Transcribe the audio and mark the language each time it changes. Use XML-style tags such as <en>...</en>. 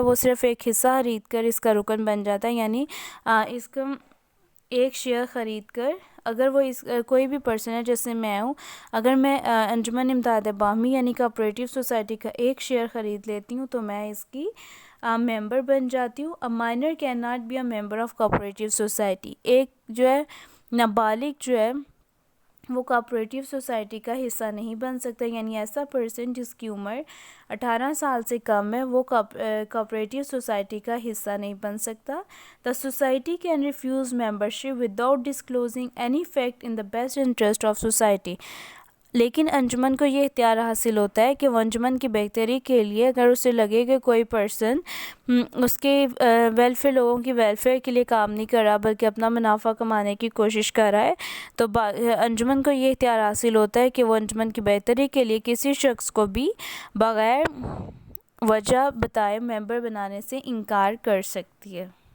<ur>وہ صرف ایک حصہ خرید کر اس کا رکن بن جاتا ہے, یعنی اس کا ایک شیئر خرید کر, اگر وہ کوئی بھی پرسن ہے جیسے میں ہوں, اگر میں انجمن امداد باہمی یعنی کوآپریٹیو سوسائٹی کا ایک شیئر خرید لیتی ہوں تو میں اس کی ممبر بن جاتی ہوں.</ur> <en>A minor cannot be a member of cooperative society.</en> <ur>ایک جو ہے نابالغ جو ہے وہ کوآپریٹیو سوسائٹی کا حصہ نہیں بن سکتا، یعنی ایسا پرسن جس کی عمر 18 سال سے کم ہے وہ کوآپریٹیو سوسائٹی کا حصہ نہیں بن سکتا.</ur> <en>The society can refuse membership without disclosing any fact in the best interest of society.</en> <ur>لیکن انجمن کو یہ اختیار حاصل ہوتا ہے کہ وہ انجمن کی بہتری کے لیے اگر اسے لگے کہ کوئی پرسن اس کے ویلفیئر، لوگوں کی ویلفیئر کے لیے کام نہیں کر رہا بلکہ اپنا منافع کمانے کی کوشش کر رہا ہے، تو انجمن کو یہ اختیار حاصل ہوتا ہے کہ وہ انجمن کی بہتری کے لیے کسی شخص کو بھی بغیر وجہ بتائے ممبر بنانے سے انکار کر سکتی ہے.</ur>